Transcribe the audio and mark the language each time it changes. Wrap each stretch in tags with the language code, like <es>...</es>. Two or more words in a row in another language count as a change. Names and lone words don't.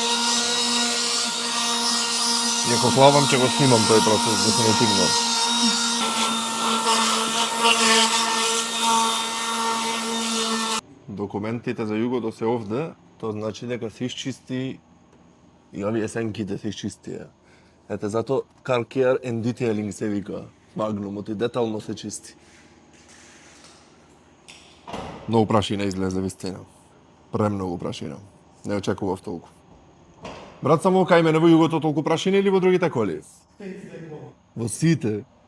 <mk>И ако клавам ќе го снимам тој процес дефинитивно. Документите за југото се овде, тоа значи дека се исчисти и овие сенките се исчистија. Ете зато</mk> <en>car care and detailing</en> <mk>се вика. Магнумот и детално се чисти. Многу прашина излезе вистина. Премногу прашина. Не очекував толку. Брат, само кај мене во југото толку прашина или во другите коли? Во сите.</mk>